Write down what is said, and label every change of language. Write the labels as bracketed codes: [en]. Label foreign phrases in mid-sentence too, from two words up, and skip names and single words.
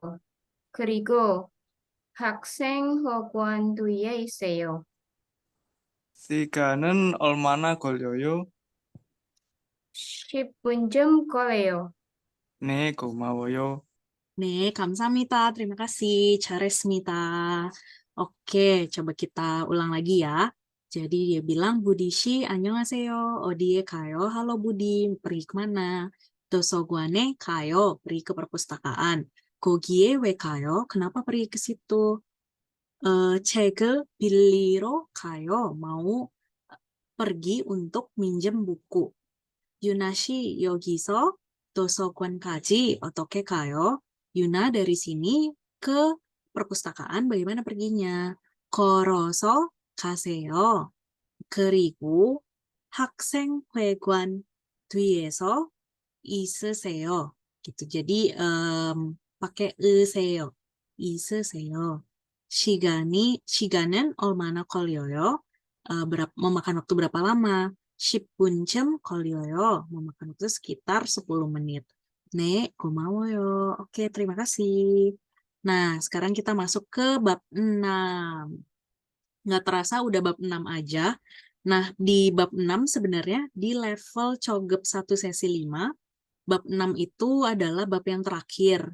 [ko] 그리고 학생회관 뒤에 있어요. 시간은 얼마나 걸려요? 10분쯤 걸려요. 네, 고마워요. 네, 감사합니다. [id] Terima kasih. Charesmita. Oke, coba kita ulang lagi ya. Jadi dia bilang, [ko] 부디씨, 안녕하세요. 어디 가요. [id] Halo Budi, pergi kemana? [ko] 도서관에 가요. [id] Pergi ke perpustakaan. [ko] 거기에 왜 가요? [id] Kenapa pergi ke situ? [ko] 책을 빌리러 가요. [id] Mau pergi untuk minjem buku. [ko] 유나씨, 여기서 도서관까지 어떻게 가요? [id] Yuna, dari sini ke perpustakaan bagaimana perginya? [ko] 걸어서 가세요. 그리고 학생회관 뒤에서 있으세요. [id] Gitu. Jadi pakai 으세요. [ko] 있으세요. 시간은 얼마나 걸려요? [id] memakan waktu berapa lama? [ko] 10분쯤 걸려요. [id] Memakan waktu sekitar 10 menit. 네, 고마워요. Oke, terima kasih. Nah, sekarang kita masuk ke bab 6. Nggak terasa udah bab 6 aja. Nah, di bab 6 sebenarnya di level Cogep 1 sesi 5, bab 6 itu adalah bab yang terakhir.